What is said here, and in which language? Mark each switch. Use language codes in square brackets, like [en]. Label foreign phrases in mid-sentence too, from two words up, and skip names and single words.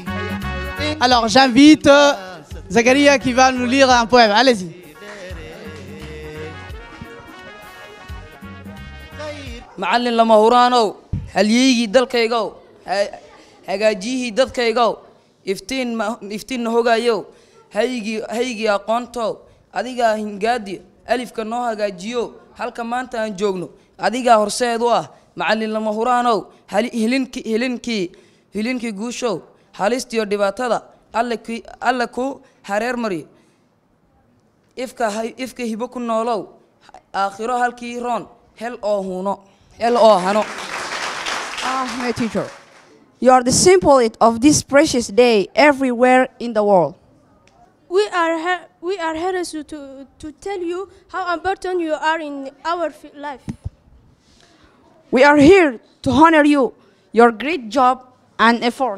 [fr] Alors j'invite Zakaria qui va nous lire un poème. Allez-y. [so] macallin lama huraanow halyeygii dalkaygow hagaajiyihii dadkaygow iftiinna hogayow haygii aqoontow adigaa hingaadi alifka noo hagaajiyo halka maanta aan joogno adigaa horseed u ah macallin lama huraanow hilinkii guushow halistiyo dhibaatada alle ku hareer mariyo ifka hibo ku noolow aakhiro halkii roon hel oo huno [en] My teacher, you are the symbol of this precious day everywhere in the world. We are here to tell you how important you are in our life. We are here to honor you, your great job and effort.